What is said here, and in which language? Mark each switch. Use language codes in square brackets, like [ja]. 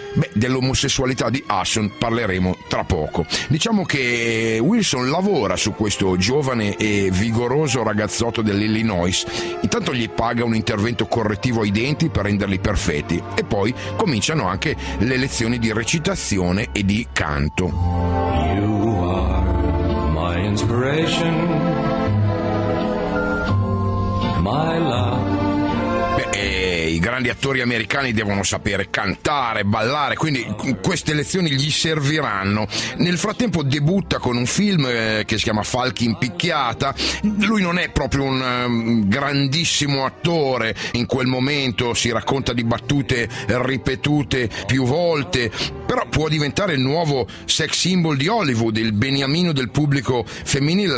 [it] Beh, dell'omosessualità di Hudson parleremo tra poco. Diciamo che Wilson lavora su questo giovane e vigoroso ragazzotto dell'Illinois, intanto gli paga un intervento correttivo ai denti per renderli perfetti, e poi cominciano anche le lezioni di recitazione e di canto. [en] You are my inspiration, my love. [it] I grandi attori americani devono sapere cantare, ballare, quindi queste lezioni gli serviranno. Nel frattempo debutta con un film che si chiama Falchi in picchiata. Lui non è proprio un grandissimo attore in quel momento, si racconta di battute ripetute più volte, però può diventare il nuovo sex symbol di Hollywood, il beniamino del pubblico femminile.